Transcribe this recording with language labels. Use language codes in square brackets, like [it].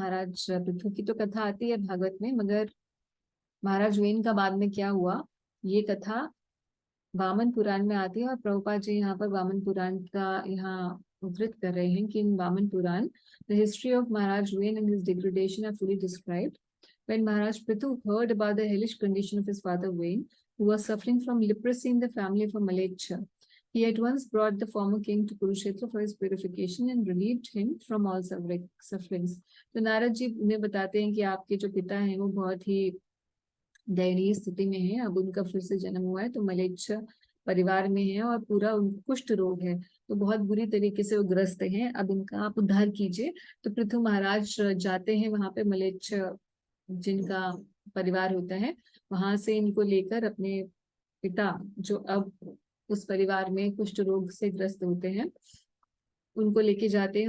[hi] महाराज पृथु की तो कथा आती है भागवत में, मगर महाराज वेन का बाद में क्या हुआ, ये कथा वामन पुराण में आती है। और प्रभुपाद जी यहाँ पर वामन पुराण का यहाँ उद्धृत कर रहे हैं कि [en] In Vamana Purana the history of Maharaj Vain and his degradation are fully described. When Maharaj Prithu heard about the hellish condition of his father Vain, who was suffering from leprosy in the family of a Malecha, he at once brought the former king to Kurukshetra for his purification and relieved him from all sufferings. [hi] तो नारद जी उन्हें बताते हैं कि आपके जो पिता हैं वो बहुत ही दयनीय स्थिति में है, अब उनका फिर से जन्म हुआ है, तो मलेच्छ परिवार में है और पूरा उनको कुष्ठ रोग है, तो बहुत बुरी तरीके से वो ग्रस्त हैं, अब इनका आप उद्धार कीजिए। तो पृथु महाराज जाते हैं वहां पे, मलेच्छ जिनका परिवार होता है, वहां से इनको लेकर अपने पिता जो अब उस परिवार में कुष्ठ रोग से ग्रस्त होते हैं उनको लेके जाते हैं।